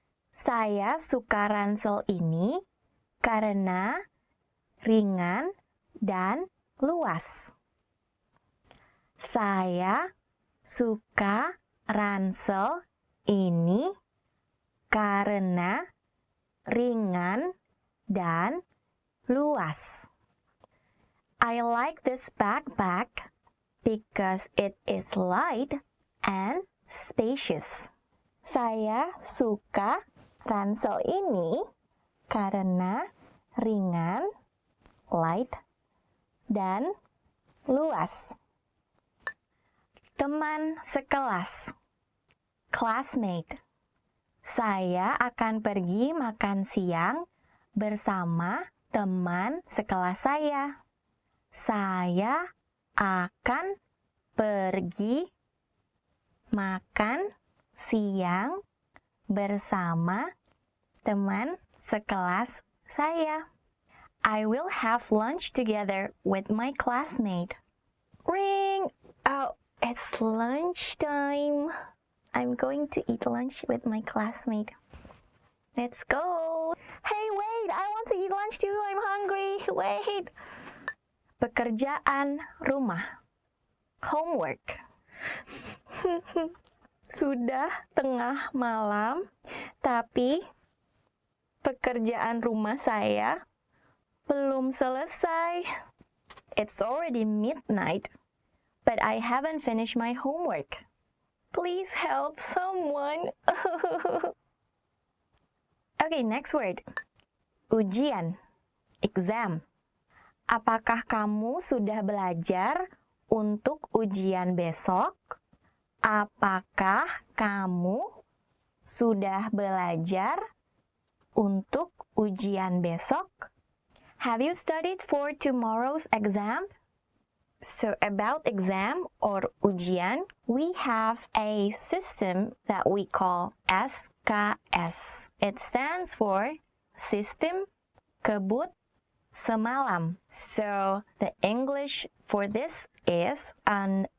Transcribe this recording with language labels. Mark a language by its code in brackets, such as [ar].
[id] Saya suka ransel ini karena ringan dan luas. Saya suka ransel ini karena ringan dan luas. [en] I like this backpack because it is light and spacious. [id] Saya suka ransel ini karena ringan, [en] light, [id] dan luas. Teman sekelas, [en] classmate. [id] Saya akan pergi makan siang bersama teman sekelas saya. Saya akan pergi makan siang bersama teman sekelas saya. [en] I will have lunch together with my classmate. Ring! Oh, it's lunchtime. I'm going to eat lunch with my classmate. Let's go. Hey, wait! I want to eat lunch too. I'm hungry. Wait. [id] Pekerjaan rumah. [en] Homework. [id] Sudah tengah malam, tapi pekerjaan rumah saya belum selesai. [en] It's already midnight, but I haven't finished my homework. Please help someone. Okay, next word. Ujian, exam. [id] Apakah kamu sudah belajar untuk ujian besok? Apakah kamu sudah belajar untuk ujian besok? [en] Have you studied for tomorrow's exam? So about exam or ujian, we have a system that we call SKS. It stands for [id] Sistem Kebut Semalam. [en] So the English for this is an